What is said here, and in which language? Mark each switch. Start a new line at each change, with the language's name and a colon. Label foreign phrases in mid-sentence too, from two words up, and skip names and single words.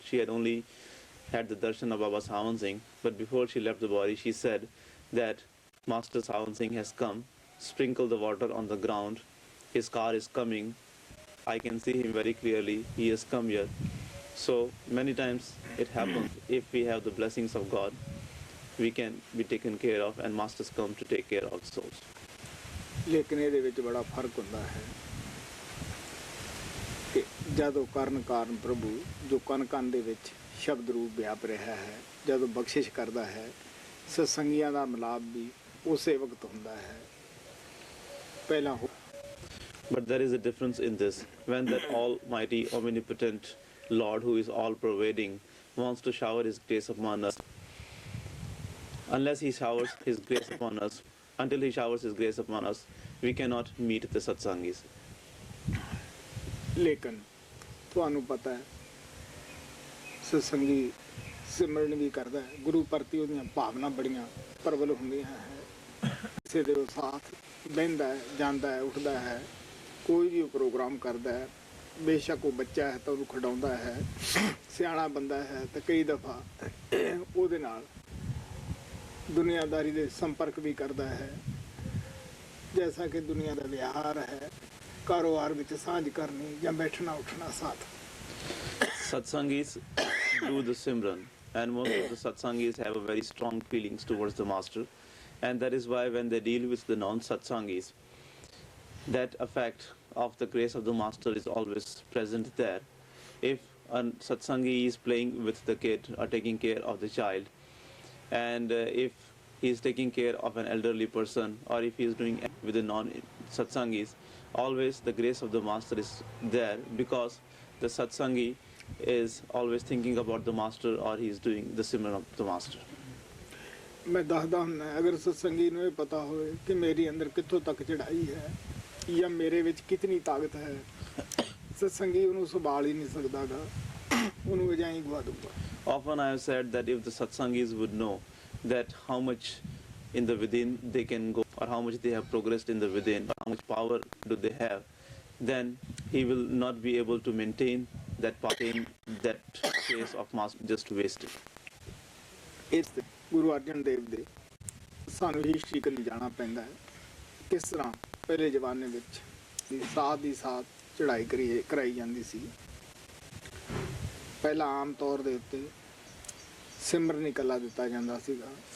English: She had only had the darshan of Baba Sawan Singh, but before she left the body she said that Master Sawan Singh has come, sprinkle the water on the ground, his car is coming, I can see him very clearly, he has come here. So many times it happens, if we have the blessings of God, we can be taken care of, and masters come to take care of the souls.
Punjabi: ਲੇਕਿਨ ਇਹਦੇ ਵਿੱਚ ਬੜਾ ਫਰਕ ਹੁੰਦਾ ਹੈ ਕਿ ਜਦੋਂ ਕਾਰਨ ਪ੍ਰਭੂ ਜੋ ਕਣ ਦੇ ਵਿੱਚ ਸ਼ਬਦ ਰੂਪ ਵਿਆਪ ਰਿਹਾ ਹੈ, ਜਦੋਂ ਬਖਸ਼ਿਸ਼ ਕਰਦਾ ਹੈ, ਸਤਸੰਗੀਆਂ ਦਾ ਮਿਲਾਪ ਵੀ ਉਸੇ ਵਕਤ ਹੁੰਦਾ ਹੈ। ਪਹਿਲਾਂ
English: But there is a difference in this. When that almighty, omnipotent Lord who is all-pervading wants to shower his grace upon us, unless he showers his grace upon us, until he showers his grace upon us, we cannot meet the satsangis.
Punjabi: ਲੇਕਿਨ ਤੁਹਾਨੂੰ ਪਤਾ ਹੈ ਸਤਸੰਗੀ ਸਿਮਰਨ ਵੀ ਕਰਦਾ ਹੈ, ਗੁਰੂ ਪ੍ਰਤੀ ਉਹਦੀਆਂ ਭਾਵਨਾ ਬੜੀਆਂ ਪ੍ਰਬਲ ਹੁੰਦੀਆਂ ਹੈ। ਕਿਸੇ ਦੇ ਸਾਥ ਬਹਿੰਦਾ ਹੈ, ਜਾਂਦਾ ਹੈ, ਉੱਠਦਾ ਹੈ, ਕੋਈ ਵੀ ਪ੍ਰੋਗਰਾਮ ਕਰਦਾ ਹੈ, ਬੇਸ਼ੱਕ ਉਹ ਬੱਚਾ ਹੈ ਤਾਂ ਉਹਨੂੰ ਖਿਡਾਉਂਦਾ ਹੈ, ਸਿਆਣਾ ਬੰਦਾ ਹੈ ਤਾਂ ਕਈ ਦਫਾ ਉਹਦੇ ਨਾਲ ਦੁਨੀਆਦਾਰੀ ਦੇ ਸੰਪਰਕ ਵੀ ਕਰਦਾ ਹੈ। ਜੈਸਾ ਕਿ ਦੁਨੀਆ ਦਾ ਵਿਹਾਰ ਹੈ, ਕਾਰੋਬਾਰ ਵਿੱਚ ਸਾਂਝ ਕਰਨੀ ਜਾਂ ਬੈਠਣਾ ਉੱਠਣਾ ਸਾਥ।
English: Satsangis do the Simran, and most of the Satsangis have a very strong feelings towards the Master, and that is why when they deal with the non-Satsangis, that effect of the grace of the Master is always present there. If a Satsangi is playing with the kid or taking care of the child, and if he is taking care of an elderly person, or if he is doing with the non-Satsangis, always the grace of the Master is there, because the Satsangi is always thinking about the Master, or he is doing the Simran of the Master.
Punjabi: ਮੈਂ ਦੱਸਦਾ ਹੁੰਦਾ, ਅਗਰ ਸਤਸੰਗੀ ਨੂੰ ਇਹ ਪਤਾ ਹੋਵੇ ਕਿ ਮੇਰੀ ਅੰਦਰ ਕਿੱਥੋਂ ਤੱਕ ਚੜਾਈ ਹੈ ਜਾਂ ਮੇਰੇ ਵਿੱਚ ਕਿਤਨੀ ਤਾਕਤ ਹੈ, ਸਤਸੰਗੀ ਉਹਨੂੰ ਸੰਭਾਲ ਹੀ ਨਹੀਂ ਸਕਦਾਗਾ, ਉਹਨੂੰ ਅਜਾਈ ਗਵਾ ਦੂਗਾ।
English: Often I have said that if the Satsangis would know that how much in the within they can go, or how much they have progressed in the within, or how much power do they have, then he will not be able to maintain that pain, that case of mass just wasted.
Punjabi: ਇਸ ਗੁਰੂ ਅਰਜਨ ਦੇਵ ਦੇ ਸਾਨੂੰ ਹਿਸਟਰੀ ਕਲੀ ਜਾਣਾ ਪੈਂਦਾ ਹੈ, ਕਿਸ ਤਰ੍ਹਾਂ ਪਹਿਲੇ ਜ਼ਮਾਨੇ ਵਿੱਚ ਸਾਧ ਦੀ ਸਾਧ ਚੜ੍ਹਾਈ ਕਰਾਈ ਜਾਂਦੀ ਸੀ। ਪਹਿਲਾਂ ਆਮ ਤੌਰ ਦੇ ਉੱਤੇ ਸਿਮਰਨ ਇਕੱਲਾ ਦਿੱਤਾ ਜਾਂਦਾ ਸੀਗਾ।